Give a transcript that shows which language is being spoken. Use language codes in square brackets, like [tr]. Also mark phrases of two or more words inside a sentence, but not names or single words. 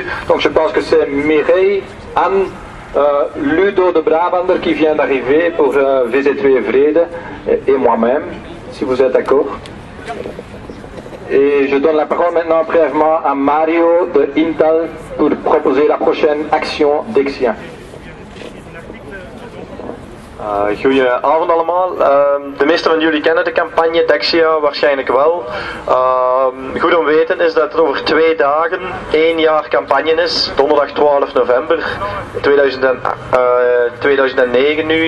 [fr] Donc je pense que c'est Mireille, Anne, Ludo de Brabander qui vient d'arriver pour VZW Vrede et moi-même, si vous êtes d'accord. Et je donne la parole maintenant brièvement à Mario de Intal pour proposer la prochaine action Dexia. [nl] Goedenavond allemaal. De meesten van jullie kennen de campagne Dexia waarschijnlijk wel. Goed om weten is dat er over 2 dagen 1 jaar campagne is. Donderdag 12 november 2009 nu.